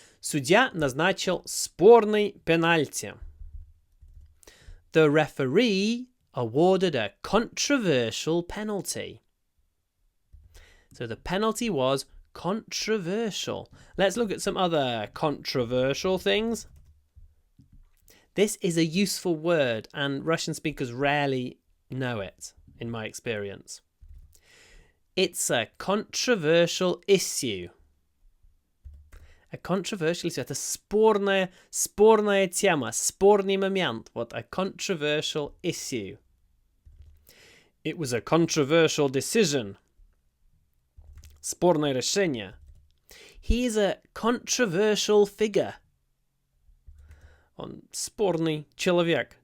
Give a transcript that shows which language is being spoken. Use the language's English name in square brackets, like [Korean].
[Russian] Судья назначил спорный пенальти. [English] The referee awarded a controversial penalty. So the penalty was controversial. Let's look at some other controversial things. This is a useful word, and Russian speakers rarely know it, in my experience. It's a controversial issue. A controversial issue. [Russian] Это спорная тема, спорный момент. [English] What a controversial issue. It was a controversial decision. [Russian] Спорное решение. [English] He is a controversial figure. [Russian] Он спорный человек.